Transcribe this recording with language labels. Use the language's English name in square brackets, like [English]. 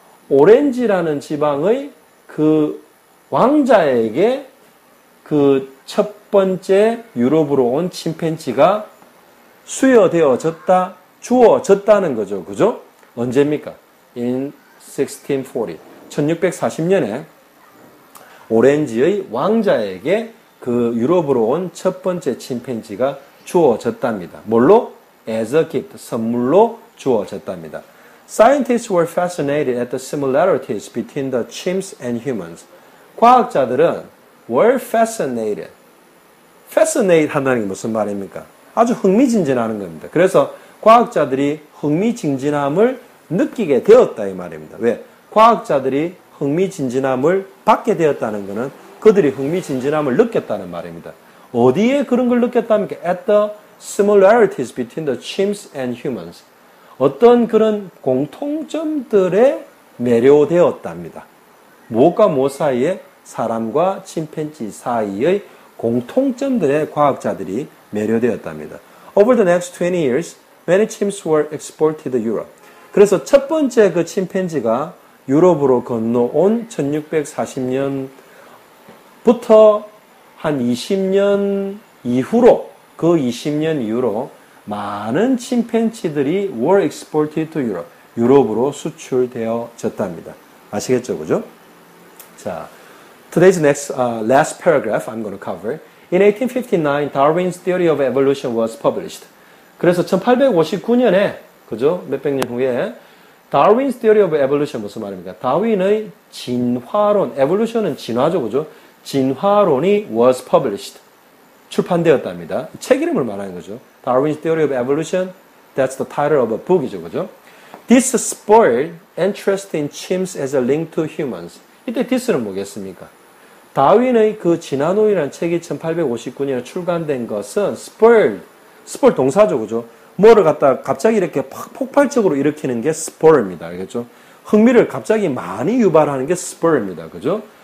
[Korean] 오렌지라는 지방의 그 왕자에게 그 첫 번째 유럽으로 온 침팬지가 수여되어졌다, 주어졌다는 거죠. 그죠? 언제입니까? [English] In 1640. [Korean] 1640년에 오렌지의 왕자에게 그 유럽으로 온 첫 번째 침팬지가 주어졌답니다. 뭘로? [English] As a gift, [Korean] 선물로 주어졌답니다. [English] Scientists were fascinated at the similarities between the chimps and humans. [Korean] 과학자들은 [English] were fascinated. [Korean] fascinate 한다는 게 무슨 말입니까? 아주 흥미진진하는 겁니다. 그래서 과학자들이 흥미진진함을 느끼게 되었다 이 말입니다. 왜? 과학자들이 흥미진진함을 받게 되었다는 것은 그들이 흥미진진함을 느꼈다는 말입니다. 어디에 그런 걸 느꼈답니까? [English] At the similarities between the chimps and humans. [Korean] 어떤 그런 공통점들에 매료되었답니다. 무엇과 무엇 사이에? 사람과 침팬지 사이의 공통점들에 과학자들이 매료되었답니다. [English] Over the next 20 years, many chimps were exported to Europe. [Korean] 그래서 첫 번째 그 침팬지가 유럽으로 건너온 1640년부터 한 20년 이후로, 그 20년 이후로 많은 침팬지들이 [English] were exported to Europe, [Korean] 유럽으로 수출되어졌답니다. 아시겠죠, 그죠? [English] 자, today's last paragraph I'm going to cover. In 1859, Darwin's theory of evolution was published. [Korean] 그래서 1859년에, 그죠? 몇백 년 후에 [English] Darwin's theory of evolution [Korean] 무슨 말입니까? 다윈의 진화론, evolution은 진화죠, 그죠? 진화론이 [English] was published. [Korean] 출판되었답니다. 책 이름을 말하는 거죠. [English] Darwin's theory of evolution, that's the title of a book이죠, [Korean] 그죠? [English] This spurred interest in chimps as a link to humans. [Korean] 이때 this는 뭐겠습니까? 다윈의 그 진화론이라는 책이 1859년에 출간된 것은 spur 동사죠, 그죠? 뭐를 갖다 갑자기 이렇게 폭발적으로 일으키는 게 spur입니다, 알겠죠? 흥미를 갑자기 많이 유발하는 게 spur입니다, 그죠?